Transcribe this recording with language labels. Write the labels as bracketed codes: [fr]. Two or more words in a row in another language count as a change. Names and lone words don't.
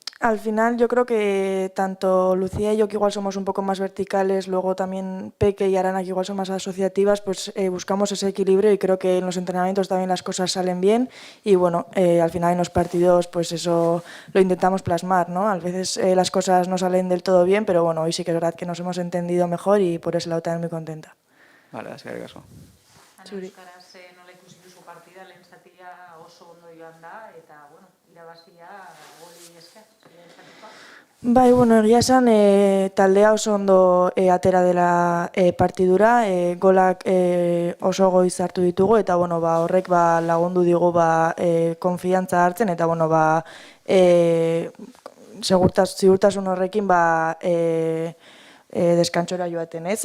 [es] Al final yo creo que tanto Lucía y yo, que igual somos un poco más verticales, luego también Peque y Arana, que igual son más asociativas, pues buscamos ese equilibrio y creo que en los entrenamientos también las cosas salen bien y bueno, al final en los partidos pues eso lo intentamos plasmar, ¿no? A veces las cosas no salen del todo bien, pero bueno, hoy sí que es verdad que nos hemos entendido mejor y por ese lado también muy contenta. Vale, [eu] eskerrik asko. Euskaraz nola ikusi duzu partida, lehen zatia oso ondo joan da, eta, bueno, irabazia goli esker, lehen zatikoa. Bai, bueno, egia esan taldea oso ondo atera dela partidura, golak oso goiz hartu ditugu eta bueno, horrek lagundu digu konfiantza hartzen eta bueno, ziurtasun horrekin deskantxora joaten, ez?